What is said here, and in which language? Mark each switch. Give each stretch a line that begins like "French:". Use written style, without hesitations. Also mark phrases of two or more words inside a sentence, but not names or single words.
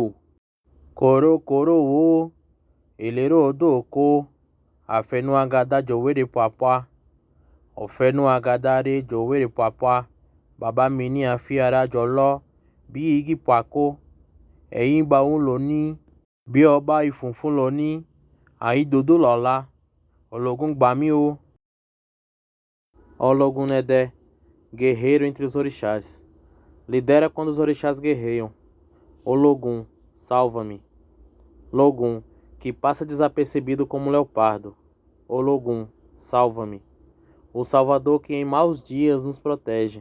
Yoruba: Kòrókòró wo, èlérò odò kó, àfẹnú agada jòwèrè pàpà, ọ̀fẹ́nú agada rè jòwèrè pàpà, bàbá mi ní àfi ara jọlọ, bí igi pàkó, ẹ̀yìn gbà ń lò ní, bí ọba ìfúnfún lò ní, àìdodo lọ́la, ológun gbàmí o. Ológun Ẹdẹ,
Portuguese: guerreiro entre os orixás, lidera quando os orixás guerreiam. Ológun, salva-me. Lógun, que passa desapercebido como leopardo. Ológun, salva-me. O Salvador que em maus dias nos protege.